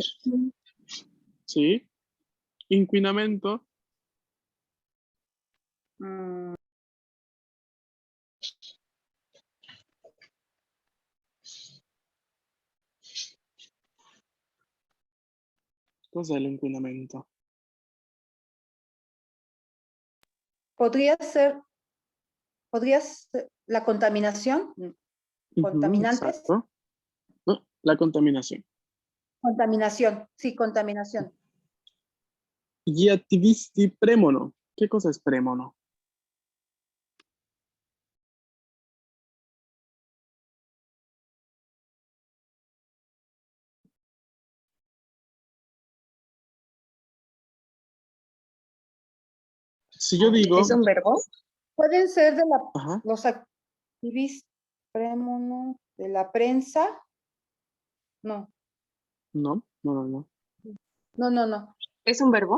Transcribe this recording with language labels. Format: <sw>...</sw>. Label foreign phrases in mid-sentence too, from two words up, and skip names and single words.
<it>Sì. Inquinamento? Mm, Cos'è l'inquinamento?</it> <es>podría ser la contaminación. Mhm, Contaminantes.</es> <it>esatto. No, la contaminazione.</it> <es>Contaminación, sí, contaminación.</es> <it>Gli attivisti premono. Che cosa espremono? Si io dico...</it> <es>¿Es un verbo? Pueden ser de Ajá, los activistas de la prensa. No, no, no, no, no. no, no, no. ¿Es un verbo?</es>